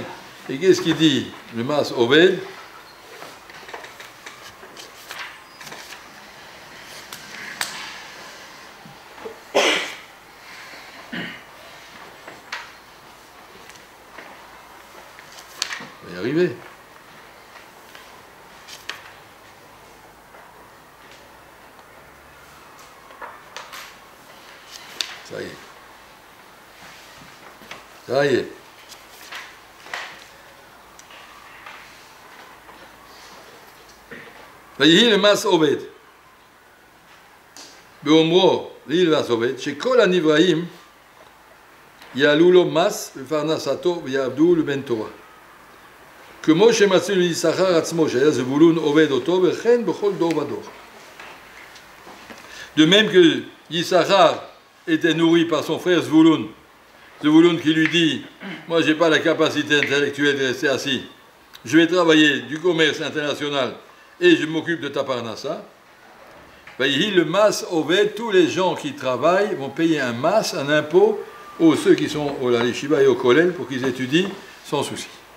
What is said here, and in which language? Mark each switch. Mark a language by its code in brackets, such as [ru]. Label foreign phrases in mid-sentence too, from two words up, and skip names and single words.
[fr] Et qu'est-ce qu'il dit? Le [he] מס עובד. [fr] On va y arriver. Ça y est. Ça y est. [he] ויהי למס עובד. באומרו, ויהי למס עובד, שכל הנבראים יעלו לו מס בפרנסתו ויעבדו לבן תורה. כמו שמצאו ליששכר עצמו, שהיה זבולון עובד אותו, וכן בכל דור ודור. [fr] De même que Yissachar était nourri par son frère Zvouloun, Zvouloun qui lui dit, moi j'ai pas la capacité intellectuelle de rester assis, je vais travailler du commerce international et je m'occupe de ta parnassa. Le [he] מס עובד, [fr] tous les gens qui travaillent vont payer un mas, un impôt, aux ceux qui sont au Yeshiva et au Kollel pour qu'ils étudient sans souci.